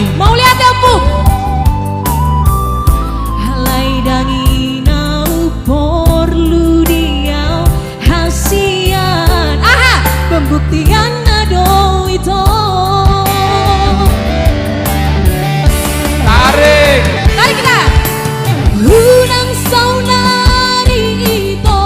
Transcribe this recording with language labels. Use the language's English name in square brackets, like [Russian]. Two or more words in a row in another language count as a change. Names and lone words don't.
[Indonesian] Mau lihat ya, Bu? [Batak Toba] Halai dangi nau porlu dia hasian. [Indonesian] Aha, pembuktian ado itu. Tarik. Tarik kita. [Batak Toba] Unang saunari itu.